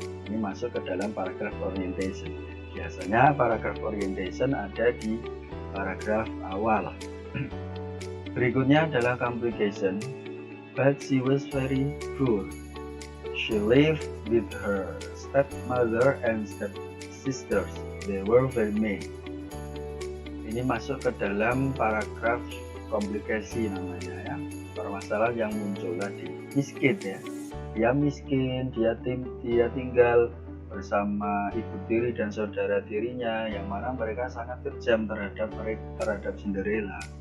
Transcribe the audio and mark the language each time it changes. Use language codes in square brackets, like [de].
[id] Ini masuk ke dalam paragraph orientation. Biasanya paragraph orientation ada di paragraf awal. Berikutnya adalah complication. [en] But she was very poor. She lived with her stepmother and stepsisters. They were very mean. [id] Ini masuk ke dalam paragraf komplikasi namanya ya. Permasalahan yang muncul tadi. Miskin ya. Dia miskin, dia tinggal bersama ibu tiri dan saudara tirinya yang mana mereka sangat kejam terhadap Cinderella.